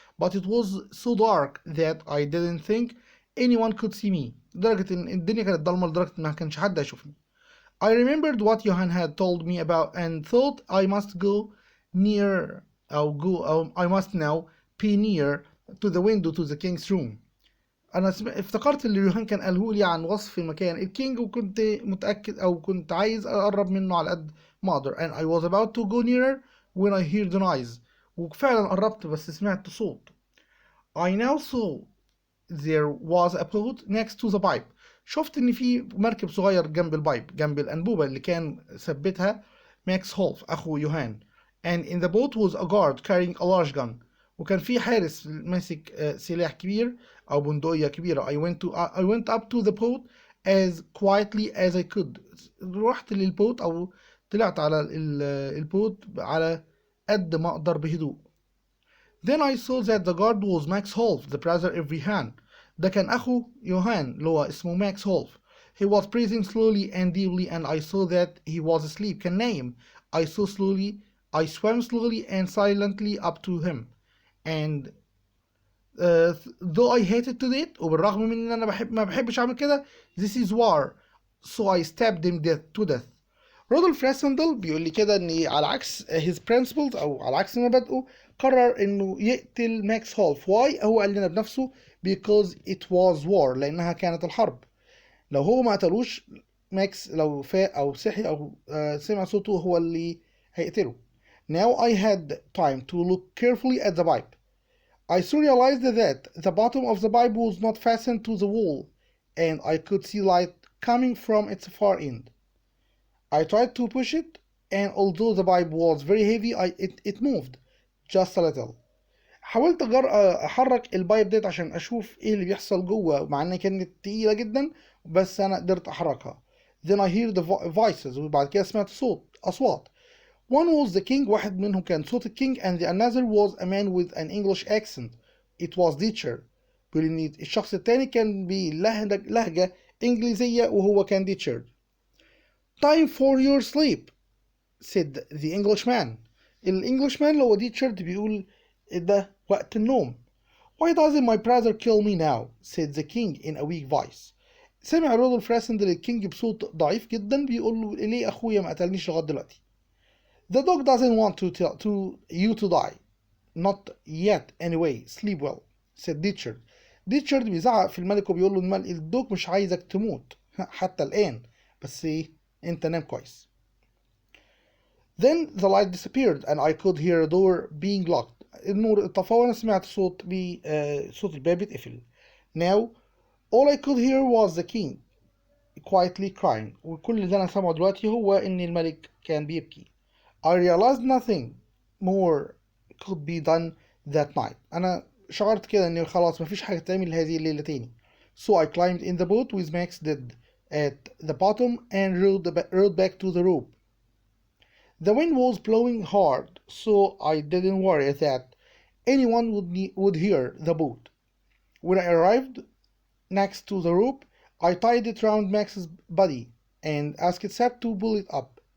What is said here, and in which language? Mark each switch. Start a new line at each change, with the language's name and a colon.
English: But it was so dark that I didn't think anyone could see me.
Arabic: لدرجة إن الدنيا كانت ضلمة لدرجة إن ما كانش حد هيشوفني.
English: I remembered what Johan had told me about and thought I must I must now be near to the window to the king's room.
Arabic: أنا افتكرت اللي يوهان كان قاله لي عن وصف مكان الكينج وكنت متأكد أو كنت عايز أقرب منه على قد ما أقدر
English: and I was about to go nearer when I heard the noise
Arabic: وفعلا قربت بس سمعت صوت.
English: I now saw there was a boat next to the pipe.
Arabic: شفت إن في مركب صغير جنب البايب جنب الأنبوبة اللي كان ثبتها ماكس هولف أخو يوهان
English: and in the boat was a guard carrying a large gun
Arabic: وكان في حارس ماسك سلاح كبير أو بندقية كبيرة.
English: I went up to the boat as quietly as I could.
Arabic: رحت للبوت أو طلعت على البوت على قد ما أقدر بهدوء.
English: Then I saw that the guard was Max Holf, the brother of Johan.
Arabic: ده كان أخو يوهان اللي هو اسمه ماكس هولف.
English: He was breathing slowly and deeply and I saw that he was asleep.
Arabic: كان نايم.
English: I swam slowly and silently up to him. And though I hated to do it
Arabic: وبالرغم من ان انا ما بحبش اعمل كده
English: this is war so I stabbed him to death.
Arabic: رودولف راسندل بيقول لي كده ان على عكس
English: his principles
Arabic: او على عكس مبادئه قرر انه يقتل ماكس هولف. why هو قال لنا بنفسه
English: because it was war
Arabic: لانها كانت الحرب. لو هو ما قتلوش ماكس لو فاق او صحي او سمع صوته هو اللي هيقتله.
English: Now I had time to look carefully at the pipe. I soon realized that the bottom of the pipe was not fastened to the wall, and I could see light coming from its far end. I tried to push it, and although the pipe was very heavy, it moved just a little.
Arabic: حاولت أحرك البايب ديت عشان أشوف إيه اللي بيحصل جوه مع إنها كانت تقيلة جدا بس أنا قدرت أحركها.
English: Then I heard the voices
Arabic: وبعد كده سمعت أصوات.
English: One was the king
Arabic: واحد منهم كان صوت الكينج
English: and the another was a man with an English accent. It was teacher.
Arabic: بيقول إن الشخص التاني كان بلهجة إنجليزية وهو كان teacher.
English: Time for your sleep, said the Englishman.
Arabic: الإنجلشمان اللي هو teacher بيقول ده وقت النوم.
English: Why doesn't my brother kill me now, said the king in a weak voice.
Arabic: سمع رودولف راسندل الكينج بصوت ضعيف جدا بيقول له ليه أخويا ما قتلنيش لغاية دلوقتي.
English: The dog doesn't want you to die. Not yet anyway. Sleep well, said Ditchard.
Arabic: Ditchard بيزعق في الملك وبيقول له الدوق مش عايزك تموت حتى الآن بس أنت نام كويس.
English: Then the light disappeared and I could hear a door being locked.
Arabic: النور اتطفى وأنا سمعت صوت الباب يتقفل.
English: Now all I could hear was the king quietly crying.
Arabic: وكل اللي أنا سامعه دلوقتي هو إن الملك كان بيبكي.
English: I realized nothing more could be done that night.
Arabic: أنا شعرت كده إن خلاص مفيش حاجة تعمل هذه الليلة تاني.
English: So I climbed in the boat with Max dead at the bottom and rowed back to the rope. The wind was blowing hard, so I didn't worry that anyone would hear the boat. When I arrived next to the rope, I tied it round Max's body and asked Sap to pull it up.